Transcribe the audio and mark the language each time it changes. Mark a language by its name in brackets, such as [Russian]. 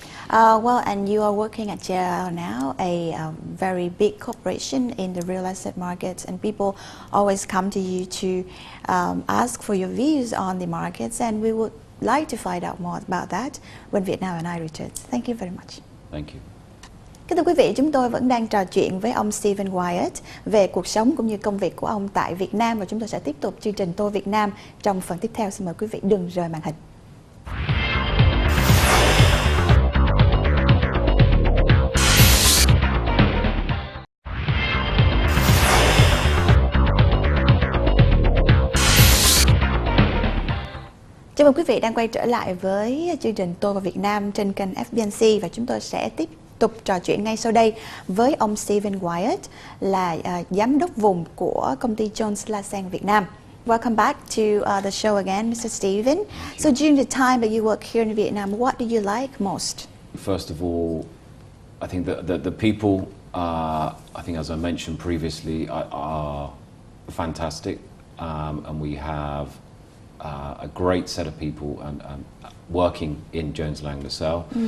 [English] Well, and you are working at JLL now, a very big corporation in the real estate markets, and people always come to you to ask for your views on the markets, and we would like to find out more about that when Vietnam and I return. Thank you very much. Thank you. [Vietnamese] Kính thưa quý vị, chúng tôi vẫn đang trò chuyện với ông Stephen Wyatt về cuộc sống cũng như công việc của ông tại Việt Nam, và chúng tôi sẽ tiếp tục chương trình Tôi Việt Nam trong phần tiếp theo. Xin mời quý vị đừng rời màn hình. Chào mừng quý vị đang quay trở lại với chương trình Tôi và Việt Nam trên kênh FBNC, và chúng tôi sẽ tiếp tục trò chuyện ngay sau đây với ông Stephen Wyatt, là giám đốc vùng của công ty Jones La Việt Nam. [English] Welcome back to the show again, Mr. Stephen. So during the time that you work here in Vietnam, what do you like most? First of all, I think the people, I think as I mentioned previously, are fantastic, and we have a great set of people and working in Jones Lang LaSalle.